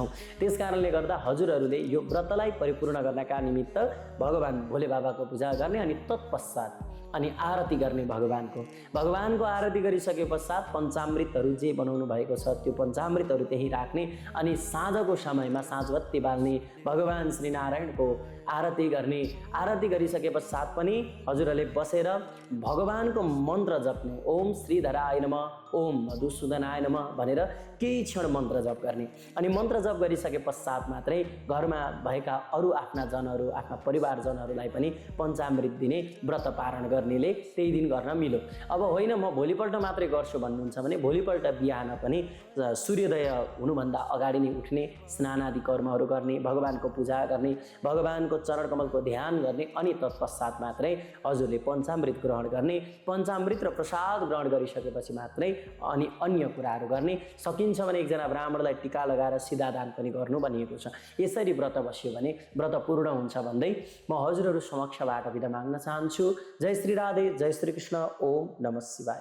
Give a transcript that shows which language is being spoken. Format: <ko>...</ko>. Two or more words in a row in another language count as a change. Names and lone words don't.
<ne>त्यस कारणले गर्दा हजुरहरूले यो व्रतलाई परिपूर्ण गर्नका निमित्त भगवान् भोले बाबाको पूजा गर्ने अनि तत्पश्चात अनि आरती गर्ने भगवानको आरती गरिसके पश्चात पञ्चामृतहरू जे बनाउनु भएको छ त्यो पञ्चामृतहरू त्यही राख्ने अनि साँझको समयमा साँझबत्ती बाल्ने, भगवान् श्रीनारायणको आरती गर्ने। आरती गरिसके पश्चात पनि हजुरहरूले बसेर भगवानको मन्त्र जप्नु,</ne> <sa>ओम श्रीधराय नमः, ओम मधुसूदनाय नमः</sa> <ne>भनेर केही क्षण मन्त्र जप गर्ने। अनि मन्त्र जप गरिसके पश्चात मात्रै घरमा भएका अरू आफ्ना जनहरू, आफ्ना परिवारजनहरूलाई पनि पञ्चामृत दिने व्रत पारण गर्नेले त्यही दिन गर्न मिलो। अब होइन म भोलिपल्ट मात्रै गर्छु भन्नुहुन्छ भने भोलिपल्ट बिहान पनि सूर्योदय हुनुभन्दा अगाडि नै उठ्ने, स्नान आदि कर्महरू गर्ने, भगवानको पूजा गर्ने, भगवानको चरण कमलको ध्यान गर्ने अनि तत्पश्चात मात्रै हजुरले पञ्चामृत ग्रहण गर्ने। पञ्चामृत र प्रसाद ग्रहण गरिसकेपछि मात्रै अनि अन्य कुराहरू गर्ने। सकिन्छ भने एकजना ब्राह्मणलाई टीका लगाएर सिधा दान पनि गर्नु भनिएको छ। यसरी व्रत बस्यो भने व्रत पूर्ण हुन्छ भन्दै म हजुरहरू समक्षबाट बिदा माग्न चाहन्छु। जय श्री राधे, जय श्री कृष्ण,</ne> <sa>ओम नमः शिवाय।</sa>